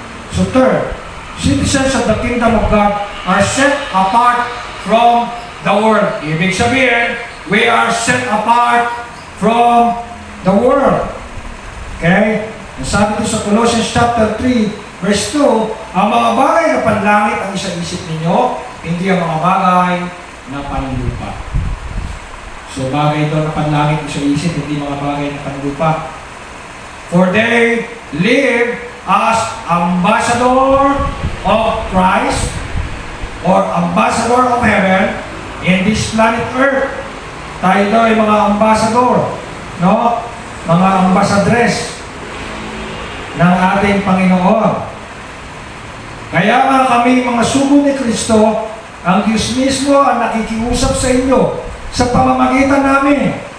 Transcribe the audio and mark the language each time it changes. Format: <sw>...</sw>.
<en>So third, citizens of the kingdom of God are set apart from the world.</en> <tl>Ibig sabihin,</tl> <en>we are set apart from the world. Okay?</en> <tl>Sabi ko sa Colossians chapter 3, verse 2, ang mga bagay na panlangit ang isa-isip ninyo, hindi ang mga bagay na panlupa. So bagay doon na panlangit isa-isip, hindi mga bagay na panlupa.</tl> <en>For they live as ambassador of Christ or ambassador of heaven in this planet Earth.</en> <tl>Tayo daw ay mga ambassador, no? Mga ambassadres ng ating Panginoon. Kaya nga kami mga sugo ni Kristo, ang Diyos mismo ang nakikiusap sa inyo sa pamamagitan namin.</tl>